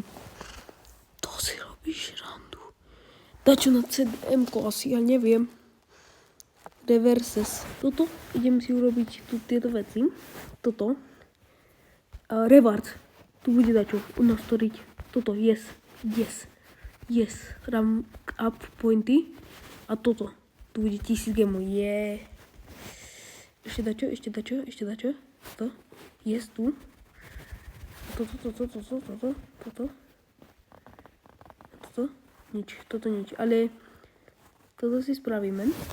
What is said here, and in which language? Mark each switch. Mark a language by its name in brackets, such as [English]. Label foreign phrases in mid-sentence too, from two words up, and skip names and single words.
[Slovak] To si robíš randu. Dačo na CDM-ko asi, ja neviem. Reverses. Toto, idem si urobiť tu tieto veci. Toto. Reward. Tu bude dačo nastoriť. Toto, yes. [English] Rank up [Slovak] pointy. A toto. Tu bude 1000 gemov, yeah. Ešte dačo. To. Yes, tu. Toto. Toto nič. Ale toto si spravíme.